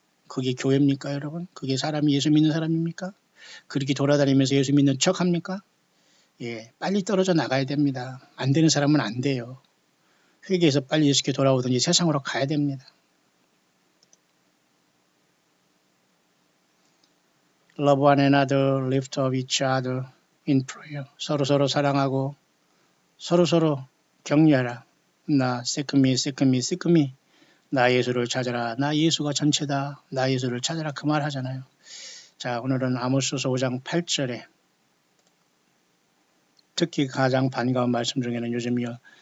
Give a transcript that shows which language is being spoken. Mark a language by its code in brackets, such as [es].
[ko] 그게 교회입니까 여러분? 그게 사람이 예수 믿는 사람입니까? 그렇게 돌아다니면서 예수 믿는 척 합니까? 예, 빨리 떨어져 나가야 됩니다. 안 되는 사람은 안 돼요. 회개해서 빨리 예수께 돌아오든지 세상으로 가야 됩니다. [en] Love one another, lift up each other in prayer. [ko] 서로 사랑하고 서로 격려하라. 나 세크미. 나 예수를 찾아라. 나 예수가 전체다. 나 예수를 찾아라. 그 말 하잖아요. 자, 오늘은 아모스서 5장 8절에 특히 가장 반가운 말씀 중에는 요즘이요.